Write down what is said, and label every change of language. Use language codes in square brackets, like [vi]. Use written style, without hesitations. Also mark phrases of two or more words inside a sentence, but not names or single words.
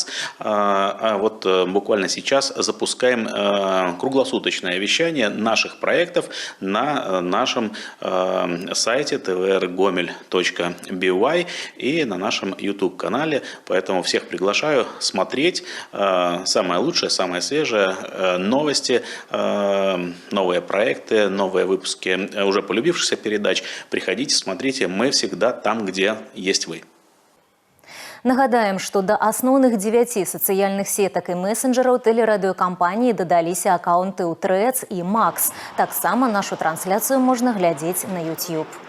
[ru] Вот буквально сейчас запускаем круглосуточное вещание наших проектов на нашем сайте tvrgomel.by и на нашем YouTube-канале. Поэтому всех приглашаю смотреть самое лучшее, самое свежее, новости, новые проекты, новые выпуски уже полюбившихся передач. Приходите, смотрите, мы всегда там, где есть вы. [be] Нагадаем, што да асноўных 9 сацыяльных сетак і месенджераў тэлерадыёкампаніі дадаліся акаунты ў Threads і Max. Таксама нашу трансляцыю можна глядзець на YouTube.